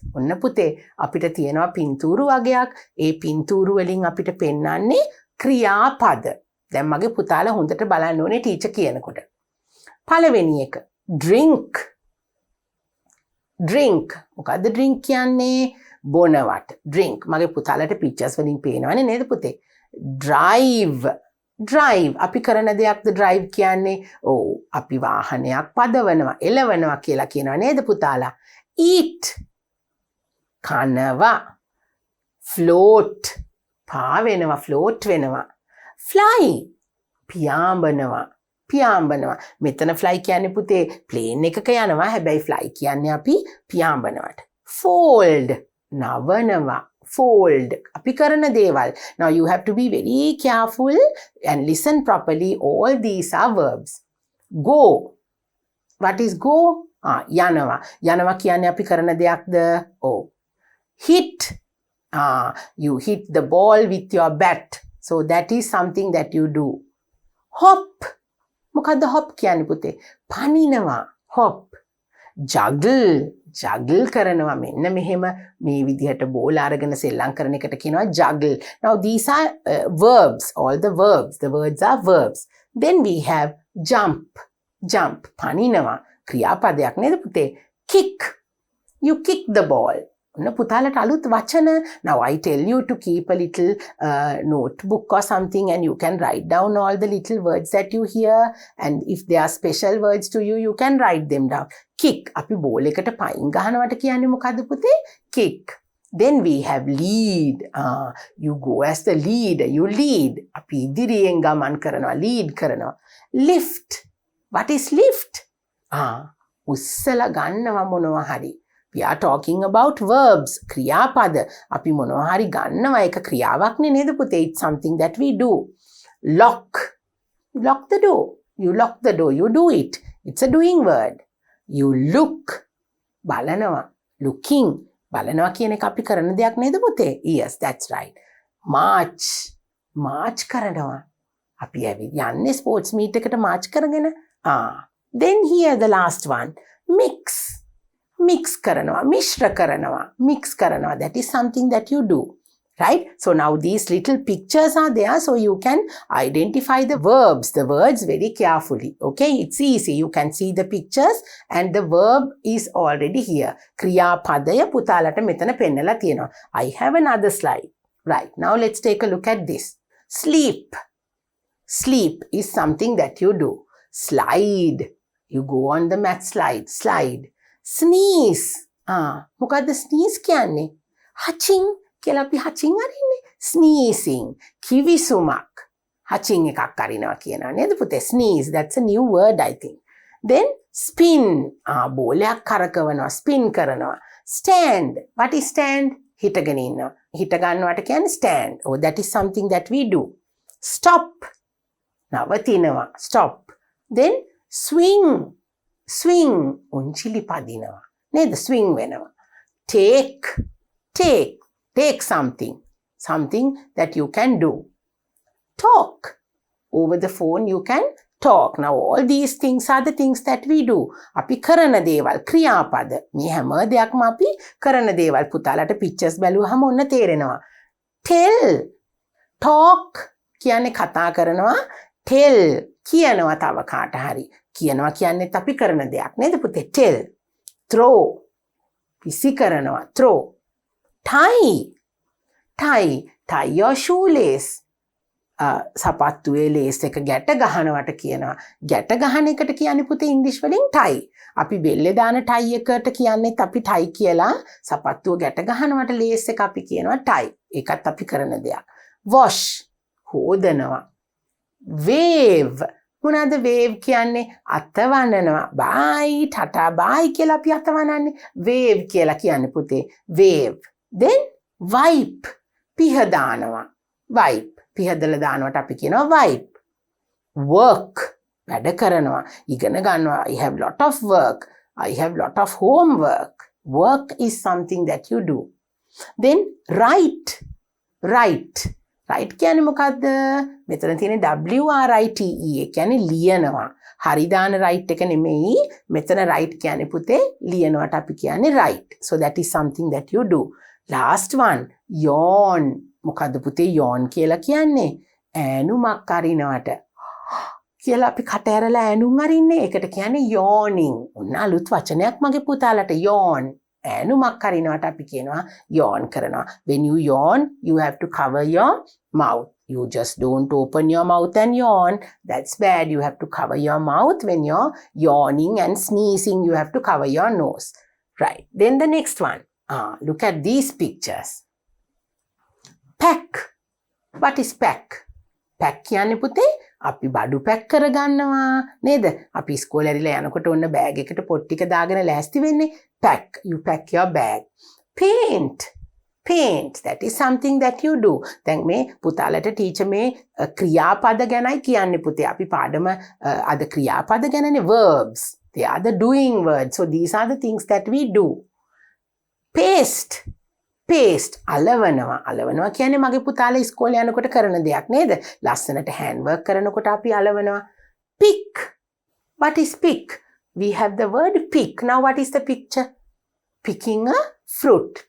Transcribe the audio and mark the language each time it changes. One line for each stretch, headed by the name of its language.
Sinhala: ඔන්න පුතේ අපිට තියෙනවා පින්තූරු වගයක්. ඒ පින්තූරු වලින් අපිට පෙන්වන්නේ ක්‍රියාපද. දැන් මගේ පුතාලා හොඳට බලන්න ඕනේ ටීචර් කියනකොට. පළවෙනි එක drink. drink. මොකද්ද drink කියන්නේ? බොනවට. drink. මගේ පුතාලට pictures වලින් පේනවනේ නේද පුතේ? drive. drive. අපි කරන දෙයක්ද drive කියන්නේ? ඔව්. අපි වාහනයක් පදවනවා, එලවනවා කියලා කියනවා නේද පුතාලා? eat. කනවා. float. පාවෙනවා, float වෙනවා. fly. පියාඹනවා. පියාඹනවා. මෙතන fly කියන්නේ පුතේ plane එකක යනවා. හැබැයි fly කියන්නේ අපි පියාඹනවට. fold. නවනවා. fold. අපි කරන දේවල්.
English: Now you have to be very careful and listen properly. All these are verbs. Go. What is go? යනවා.
Sinhala: යනවා කියන්නේ අපි කරන දෙයක්ද? Oh. hit.
English: You hit the ball with your bat. So that is something that you do. hop.
Sinhala: මොකද්ද hop කියන්නේ පුතේ? පනිනවා.
English: hop. juggle.
Sinhala: juggle කරනවා. මෙන්න මෙහෙම මේ විදිහට බෝල අරගෙන සෙල්ලම් කරන එකට කියනවා juggle.
English: Now these are verbs. All the verbs. The words are verbs. Then we have jump. jump. පනිනවා.
Sinhala: ක්‍රියාපදයක් නේද පුතේ?
English: kick. You kick the ball.
Sinhala: ඔන්න පුතාලට අලුත් වචන.
English: Now I tell you to keep a little notebook or something and you can write down all the little words that you hear, and if there are special words to you, you can write them down. kick.
Sinhala: අපි ball එකට පයින් ගහනවට කියන්නේ මොකද්ද පුතේ?
English: kick. Then we have lead. You go as the leader. You lead.
Sinhala: අපි ඉදිරියෙන් ගමන් කරනවා, lead කරනවා.
English: lift. What is lift?
Sinhala: උස්සලා ගන්නවා මොනවා හරි.
English: We are talking about verbs.
Sinhala: ක්‍රියාපද. අපි මොනවා හරි ගන්නවා. ඒක ක්‍රියාවක් නේද පුතේ?
English: It's something that we do. lock. lock the door. You lock the door. You do it. It's a doing word. You look. බලනවා. looking.
Sinhala: බලනවා කියන එක අපි කරන දෙයක් නේද පුතේ?
English: Yes, that's right.
Sinhala: march. march කරනවා. අපි යන්නේ ස්පෝර්ට්ස් මීට් එකට march කරගෙන.
English: Then here the last one.
Sinhala: mix. mix කරනවා, මිශ්‍ර කරනවා, mix කරනවා.
English: That is something that you do, right? So now these little pictures are there, so you can identify the verbs, the words very carefully. Okay, it's easy. You can see the pictures and the verb is already here.
Sinhala: ක්‍රියාපදය පුතාලට මෙතන පෙන්නලා තියෙනවා.
English: I have another slide. Right, now let's take a look at this. sleep. sleep is something that you do. slide. You go on the mat slide. slide. sneeze.
Sinhala: මොකද්ද sneeze කියන්නේ? haching කියලා අපි haching අරින්නේ. sneezing. කිවිසුමක්. haching එකක් අරිනවා කියනවා නේද පුතේ?
English: sneeze. That's a new word I think. Then spin.
Sinhala: බෝලයක් කරකවනවා, spin කරනවා.
English: stand. What is stand?
Sinhala: හිටගෙන ඉන්නවා. හිට ගන්නවට කියන්නේ stand.
English: Oh, that is something that we do. stop. නවතිනවා. stop. Then swing. swing.
Sinhala: උන්චිලි පදිනවා. නේද?
English: swing වෙනවා. take. take. take something. something that you can do. talk. over the phone you can talk. Now all these things are the things that we do.
Sinhala: අපි කරන දේවල් ක්‍රියාපද. මේ හැම දෙයක්ම අපි කරන දේවල්. පුතාලට pictures බැලුවහම ඔන්න තේරෙනවා. tell. talk කියන්නේ කතා කරනවා. tell කියනවා තව කාට හරි. කියනවා කියන්නේත් අපි කරන දෙයක් නේද පුතේ?
English: tell. throw. පිසි කරනවා. throw. tie. tie. tie your shoelace.
Sinhala: සපත්තුවේ ලේස් එක ගැට ගහනවට කියනවා. ගැට ගහන එකට කියන්නේ පුතේ ඉංග්‍රීසි වලින් ටයි. අපි බෙල්ලේ දාන ටයි එකට කියන්නේත් අපි ටයි කියලා. සපත්තුව ගැට ගහනවට ලේස් එක අපි කියනවා ටයි. ඒකත් අපි කරන දෙයක්. wash හොදනවා. wave මොනවාද wave කියන්නේ? අතවනනවා. bye tata bye කියලා අපි අතවනන්නේ. wave කියලා කියන්නේ පුතේ wave.
English: then wipe
Sinhala: පිහ දානවා. wipe පිහදලා දානවට අපි කියනවා wipe. work වැඩ කරනවා. ඉගෙන ගන්නවා.
English: I have lot of work. I have lot of homework. Work is something that you do. Then write.
Sinhala: write කියන්නේ මොකද්ද? මෙතන තියෙන WRITE ඒ කියන්නේ ලියනවා. හරි දාන write එක නෙමෙයි. මෙතන write කියන්නේ පුතේ ලියනවට අපි කියන්නේ write.
English: So that is something that you do. Last one yawn.
Sinhala: මොකද්ද පුතේ yawn කියලා කියන්නේ? ඈනුමක් අරිනවට. කියලා අපි කට ඇරලා ඈනුම් අරින්නේ. ඒකට කියන්නේ yawning. ඔන්න අලුත් වචනයක් මගේ පුතාලට yawn. ඈනුමක් අරිනවට අපි කියනවා yawn කරනවා.
English: When you yawn, you have to cover your mouth. You just don't open your mouth and yawn. That's bad. You have to cover your mouth when you're yawning and sneezing. You have to cover your nose. Right. Then the next one. Look at these pictures. Pack. What is pack?
Sinhala: pack කියන්නේ පුතේ අපි බඩු pack කරගන්නවා නේද? අපි ඉස්කෝලේ ඇරිලා යනකොට ඔන්න බෑග් එකට පොත් ටික දාගෙන ලෑස්ති වෙන්නේ.
English: pack. You pack your bag. paint. That is something that you do.
Sinhala: දැන් මේ පුතාලට ටීචර් මේ ක්‍රියාපද ගැනයි කියන්නේ පුතේ. අපි පාඩම අද ක්‍රියාපද ගැනනේ verbs.
English: They are the doing words. So these are the things that we do.
Sinhala: paste අලවනවා කියන්නේ මගේ පුතාලා ඉස්කෝලේ යනකොට කරන දෙයක් නේද? ලස්සනට hand work කරනකොට අපි අලවනවා.
English: pick. What is pick? We have the word pick. Now what is the picture? Picking a fruit.